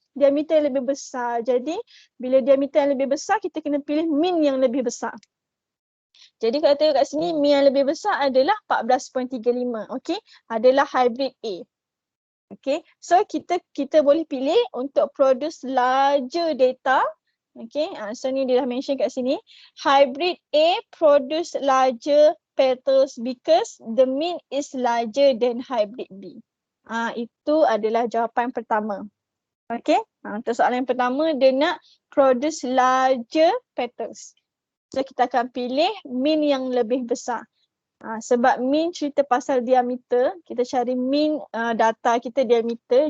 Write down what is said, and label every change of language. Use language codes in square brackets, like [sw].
[ms] Diameter yang lebih besar. Jadi bila diameter yang lebih besar, kita kena pilih mean yang lebih besar. Jadi kalau tengok kat sini, mean yang lebih besar adalah 14.35. Okay, adalah hybrid A. Okay, so kita boleh pilih untuk [en] produce larger data. [ms] Okay, so ni dia dah mention kat sini. [en] Hybrid A produce larger petals because the mean is larger than hybrid B. [ms] Itu adalah jawapan pertama. Okay, untuk soalan yang pertama dia nak [en] produce larger petals. [ms] So kita akan pilih mean yang lebih besar. Sebab mean cerita pasal diameter, kita cari mean data kita diameter.